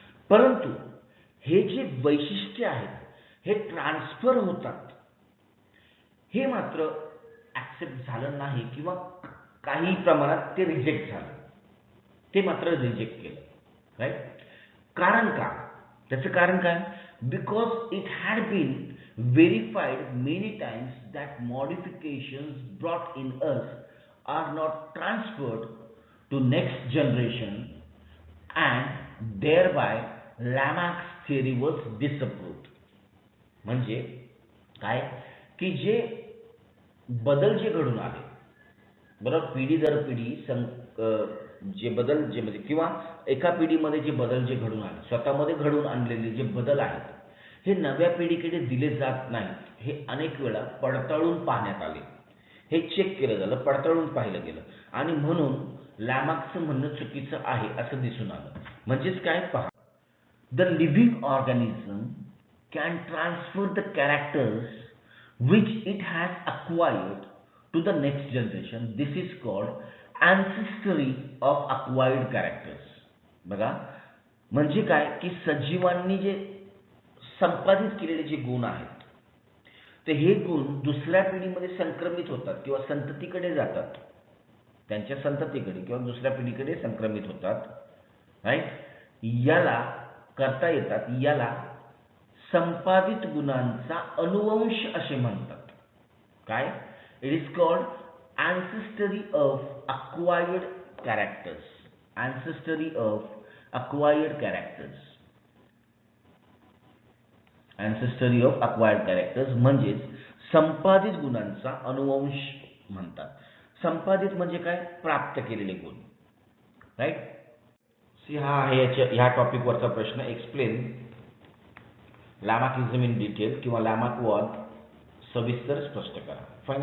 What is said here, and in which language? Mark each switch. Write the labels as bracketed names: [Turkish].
[Marathi] परंतु हे जे वैशिष्ट्य आहेत हे ट्रान्सफर होतात, हे मात्र ॲक्सेप्ट झालं नाही किंवा काही प्रमाणात ते रिजेक्ट झालं, ते मात्र रिजेक्ट केलं, राईट. कारण का? त्याचं कारण काय? [English] Because it had been verified many times that modifications brought in us are not transferred to next generation, and thereby Lamarck's theory was disapproved. [Marathi] म्हणजे काय की जे बदल जे घडून आले, बरोबर, पिढी दर पिढी जे बदल जे म्हणजे किंवा एका पिढीमध्ये जे बदल जे घडून आले, स्वतःमध्ये घडून आणलेले जे बदल आहेत हे नव्या पिढीकडे दिले जात नाहीत. हे अनेक वेळा पडताळून पाहण्यात आले, हे चेक केलं झालं, पडताळून पाहिलं गेलं आणि म्हणून लॅमार्कचं म्हणणं चुकीचं आहे असं दिसून आलं. म्हणजेच काय पहा, [English] The living organism can transfer the characters which it has acquired to the next generation. This is called ancestry of acquired characters. [Marathi] बघा म्हणजे काय की सजीवांनी जे संपादित केलेले जे गुण आहेत ते हे गुण दुसऱ्या पिढीमध्ये संक्रमित होतात किंवा संततीकडे जातात, त्यांच्या संततीकडे किंवा दुसऱ्या पिढीकडे संक्रमित होतात, राईट. याला करता येतात, याला संपादित गुणांचा अनुवंश असे म्हणतात. काय? [English] It is called ancestry of acquired characters. Ancestry of acquired characters. Ancestry of acquired characters [Marathi] म्हणजेच संपादित गुणांचा अनुवंश म्हणतात. संपादित म्हणजे काय? प्राप्त केलेले गुण, राईट. सी हा आहे ह्या टॉपिक वरचा प्रश्न. [English] explain Lamarckism in detail [Marathi] किंवा लॅमार्कवाद सविस्तर स्पष्ट करा. फाईन.